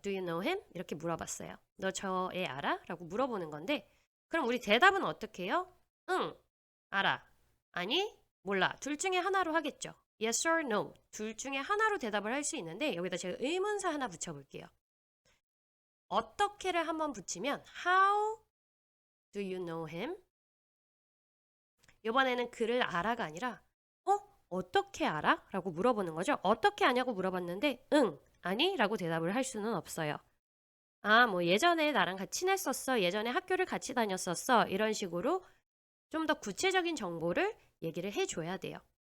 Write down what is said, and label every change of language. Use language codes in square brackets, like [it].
[en] Do you know him? [ko] 이렇게 물어봤어요. 너 저 애 알아? 라고 물어보는 건데 그럼 우리 대답은 어떻게 해요? 응, 알아. 아니, 몰라. 둘 중에 하나로 하겠죠. [en] Yes or no. [ko] 둘 중에 하나로 대답을 할 수 있는데 여기다 제가 의문사 하나 붙여볼게요. 어떻게를 한번 붙이면 [en] How do you know him? [ko] 이번에는 그를 알아가 아니라 어떻게 알아? 라고 물어보는 거죠. 어떻게 아냐고 물어봤는데 응, 아니? 라고 대답을 할 수는 없어요. 아, 뭐 예전에 나랑 같이 친했었어. 예전에 학교를 같이 다녔었어. 이런 식으로 좀 더 구체적인 정보를 얘기를 해줘야 돼요.